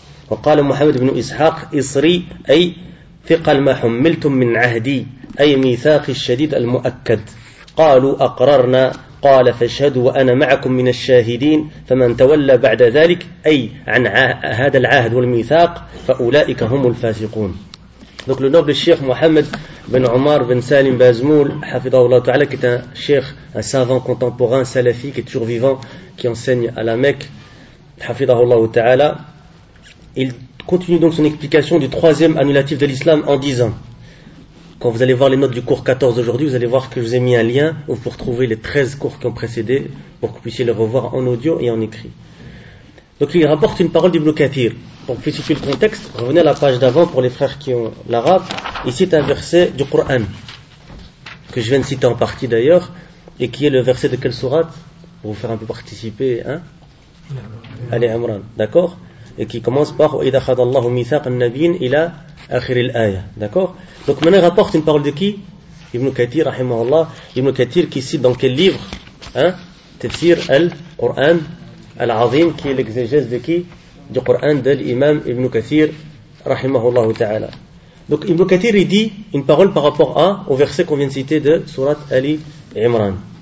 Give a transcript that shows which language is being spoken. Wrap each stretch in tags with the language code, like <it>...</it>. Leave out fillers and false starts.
<ar>وقال محمد بن إسحاق إصري أي ثقل ما حملتم من عهدي أي ميثاق الشديد المؤكد قالوا أقررنا قال فاشهدوا وأنا معكم من الشاهدين فمن تولى بعد ذلك أي عن هذا العهد والميثاق فأولئك هم الفاسقون.</ar> <fr>Donc le noble Cheikh Mohamed bin Omar bin Salim Bazmoul, hafidahullah ta'ala, qui est un cheikh, un savant contemporain salafi qui est toujours vivant, qui enseigne à la Mecque, hafidahullah ta'ala, il continue donc son explication du troisième annulatif de l'islam en disant: quand vous allez voir les notes du cours 14 aujourd'hui, vous allez voir que je vous ai mis un lien où vous pourrez trouver les 13 cours qui ont précédé pour que vous puissiez les revoir en audio et en écrit. Donc il rapporte une parole d'Ibn Kathir. Pour vous situer le contexte, revenez à la page d'avant pour les frères qui ont l'arabe. Ici est un verset du Coran que je viens de citer en partie d'ailleurs et qui est le verset de quelle sourate? Pour vous faire un peu participer, hein? Ali Imran, d'accord? Et qui commence par</fr> <ar>« وَإِذَا خَدَ اللَّهُ مِيثَاقَ النَّبِيِّنْ إِلَىٰ أَخِرِ الْآيَةِ »</ar> <fr>D'accord ? Donc maintenant il rapporte une parole de qui ? Ibn Kathir, rahimahullah. Ibn Kathir qui cite dans quel livre ? Hein ? Tafsir al-Qur'an al-Azim, qui est l'exégèse de qui ? Du Qur'an de l'imam Ibn Kathir, rahimahullah ta'ala. Donc Ibn Kathir, il dit une parole par rapport au verset qu'on vient de citer de Surat Ali Imran.</fr>